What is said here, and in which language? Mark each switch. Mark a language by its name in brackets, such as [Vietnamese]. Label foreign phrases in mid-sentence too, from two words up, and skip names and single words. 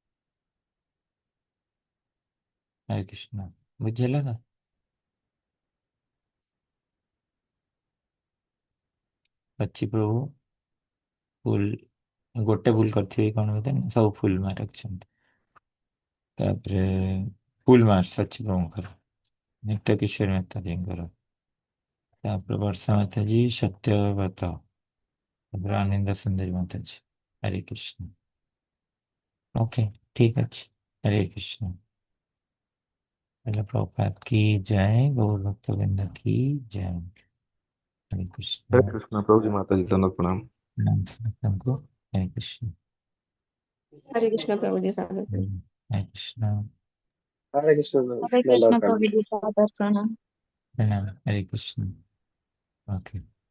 [Odia] ହରେ କୃଷ୍ଣ ବୁଝିହେଲା ନା ଅଛି ପ୍ରଭୁ ଫୁଲ ଗୋଟେ ଭୁଲ କରିଥିବେ କି କଣ ବୋଧେ ସବୁ ଫୁଲ ମାର୍କ ରଖିଛନ୍ତି ତାପରେ ଫୁଲ ମାର୍କ ଅଛି ପ୍ରଭୁଙ୍କର ନିତ୍ୟ କିଶୋର ମାତାଜୀଙ୍କର ତାପରେ ବର୍ଷା ମାତାଜୀ ସତ୍ୟବ୍ରତ ତାପରେ ଆନନ୍ଦ ସୁନ୍ଦରୀ ମାତାଜୀ ହରେ କୃଷ୍ଣ ଓକେ ଠିକ ଅଛି [Hindi] हरे कृष्ण हेलो प्रभुपाद की जय गौर भक्तवृंद की जय हरे [Odia] ହରେ [Hindi] कृष्ण [Odia] କୃଷ୍ଣ ପ୍ରଭୁଜୀ ମାତାଜୀ ଦଣ୍ଡ ପ୍ରଣାମ। [Hindi] प्रणाम समस्तों को हरे कृष्ण [Odia] ହରେ କୃଷ୍ଣ ପ୍ରଭୁଜୀ ସାଦର [Hindi] हरे कृष्ण हरे कृष्ण हरे दंडवत कृष्ण प्रणाम। प्रभु जी सादर प्रणाम प्रणाम हरे कृष्ण ओके